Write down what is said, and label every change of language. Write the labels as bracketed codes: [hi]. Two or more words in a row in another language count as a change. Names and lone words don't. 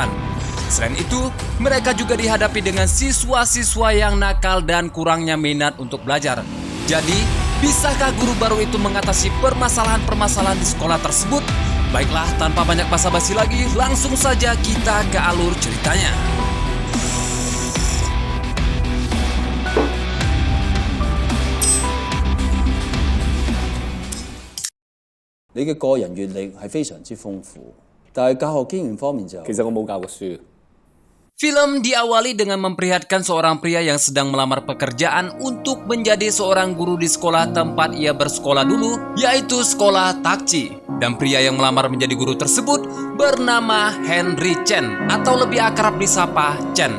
[id] Selain itu, mereka juga dihadapi dengan siswa-siswa yang nakal dan kurangnya minat untuk belajar. Jadi, bisakah guru baru itu mengatasi permasalahan-permasalahan di sekolah tersebut? Baiklah, tanpa banyak basa-basi lagi, langsung saja kita ke alur ceritanya. [yue] 你嘅個人閲歷係非常之豐富，但係教學經驗方面就其實我冇教過書。 [id] Film diawali dengan memperlihatkan seorang pria yang sedang melamar pekerjaan untuk menjadi seorang guru di sekolah tempat ia bersekolah dulu, yaitu sekolah Takci. Dan pria yang melamar menjadi guru tersebut bernama Henry Chen, atau lebih akrab disapa Chen.